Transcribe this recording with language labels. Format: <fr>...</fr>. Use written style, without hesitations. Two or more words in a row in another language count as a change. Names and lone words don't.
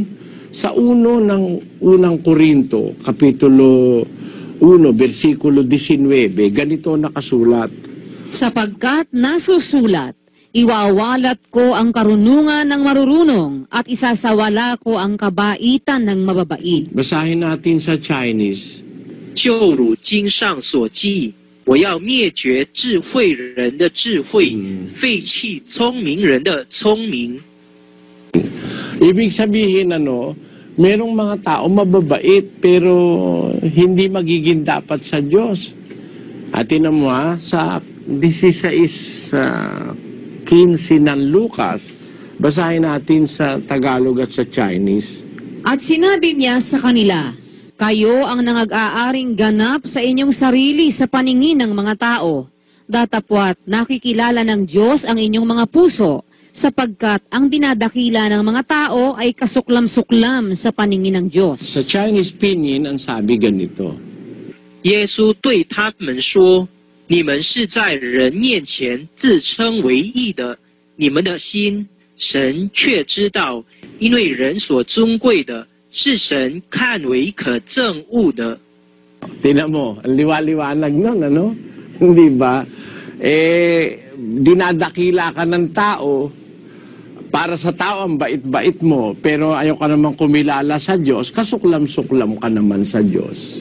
<tl>Sa unang Korinto, Kapitulo 1, versikulo 19, ganito nakasulat. Sapagkat nasusulat, iwawalat ko ang karunungan ng marurunong at isasawala ko ang kabaitan ng mababait. Basahin natin sa Chinese.</tl> <zh>就如经上所记，我要灭绝智慧人的智慧，废弃聪明人的聪明。</zh> <tl>Ibig sabihin merong mga tao mababait pero hindi magiging dapat sa Diyos. At tinan mo sa 16:15 ng Lucas, basahin natin sa Tagalog at sa Chinese. At sinabi niya sa kanila, kayo ang nangag-aaring ganap sa inyong sarili sa paningin ng mga tao, datapwat nakikilala ng Diyos ang inyong mga puso, sapagkat ang dinadakila ng mga tao ay kasuklam-suklam sa paningin ng Diyos. Sa</tl> <en>Chinese pinyin,</en> <tl>ang sabi ganito.</tl> <zh>耶稣对他们说，你们是在人面前自称为义的，你们的心，神却知道，因为人所尊贵的，是神看为可憎恶的。</zh> <tl>Tingnan mo, ang liwa-liwanag nun, Hindi ba? Dinadakila ka ng tao, para sa tao ang bait-bait mo, pero ayaw ka naman kumilala sa Diyos, kasuklam-suklam ka naman sa Diyos.</tl>